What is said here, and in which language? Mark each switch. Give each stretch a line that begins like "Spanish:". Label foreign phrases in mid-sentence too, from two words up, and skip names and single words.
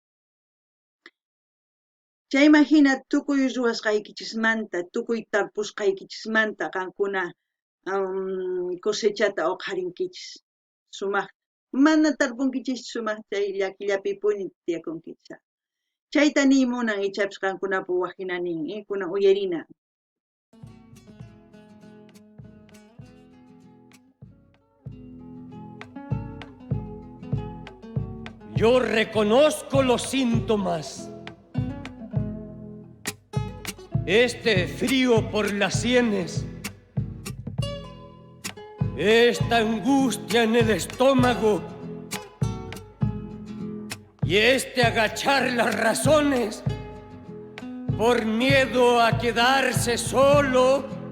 Quechua: chayman hina tukuy ruwasqaykichismanta tukuy tarpusqaykichismanta qankuna cosechata uqharinkichis sumaq mana tarpunkichis sumaq chay llakillapipuni tiyakunkichis chayta niymunan ichapis qankunapi waqhina nin kunan uyarina
Spanish: Yo reconozco los síntomas. Este frío por las sienes, esta angustia en el estómago y este agachar las razones por miedo a quedarse solo.